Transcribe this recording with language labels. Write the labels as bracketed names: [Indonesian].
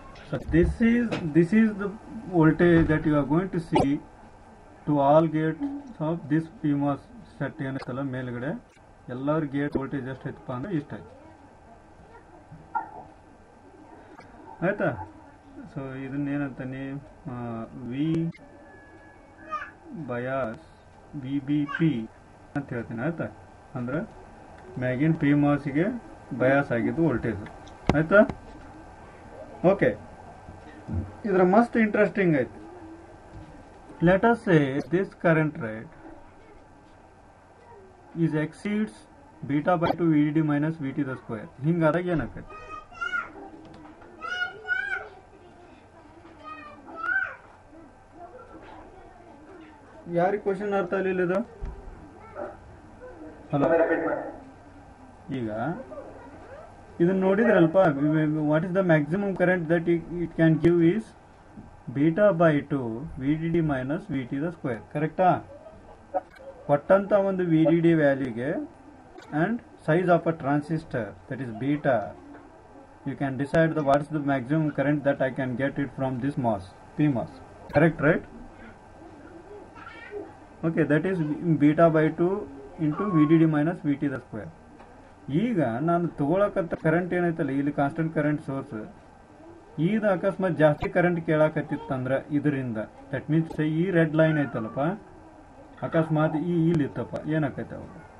[English] So this is the voltage that you are going to see to all gates of this PMOS set [Kannada] ಏನೈತಲ್ಲ ಮೇಲ್ಗಡೆ ಎಲ್ಲರ gate voltage ಎಷ್ಟೈತಪ್ಪ ಅಂದ್ರೆ ಇಷ್ಟ ಐತಿ. ಆಯ್ತಾ? ಸೊ ಇದನ್ನ ಏನಂತಾನೆ V bias V B P ಅಂತ ಹೇಳ್ತೀನಿ. ಆಯ್ತಾ? ಅಂದ್ರೆ ಮ್ಯಾಗಿನ್ PMOSಗೆ ಬಯಾಸ್ ಆಗಿದ್ದು ವೋಲ್ಟೇಜ್. ಆಯ್ತಾ? ಓಕೆ. ಇದರ ಮಸ್ಟ್ ಇಂಟ್ರೆಸ್ಟಿಂಗ್ ಐತಿ. [English] Let us say this current right is exceeds beta by 2 VDD minus VT the square. [Kannada] ಹಿಂಗಾದಾಗ ಏನಾಕೈತಿ? ಯಾರಿಗೆ ಕ್ವಶನ್ ಅರ್ಥ ಆಗಲಿಲ್ಲ ಇದು? [English] hello, [Kannada] ಈಗ ಇದನ್ನ ನೋಡಿದ್ರಲ್ಪ, [English] What is the maximum current that it can give is beta by 2 VDD minus VT the square. [Kannada] ಕರೆಕ್ಟಾ? ಕೊಟ್ಟಂತ ಒಂದು VDD ವ್ಯಾಲ್ಯೂಗೆ [English] and size of a transistor, that is beta, you can decide what is the maximum current that I can get it from this MOS, PMOS. Correct, right? Okay, that is beta by 2 into VDD minus VT the square. [Kannada] ಈಗ ನಾನು ತಗೊಳಕಂತ current ಏನೈತಲ್ಲ ಇಲ್ಲಿ constant current source, ಈಗ ಅಕಸ್ಮಾತ್ ಜಾಸ್ತಿ current ಕೇಳಾಕತ್ತಿತ್ತಂದ್ರ ಇದರಿಂದ, [English] that means [Kannada] ಈ red line ಐತಲ್ಲಪ್ಪ, ಅಕಸ್ಮಾತ್ ಇಲ್ಲಿ ಇತ್ತಪ್ಪ, ಏನಾಕೈತೆ ಅವಾಗ?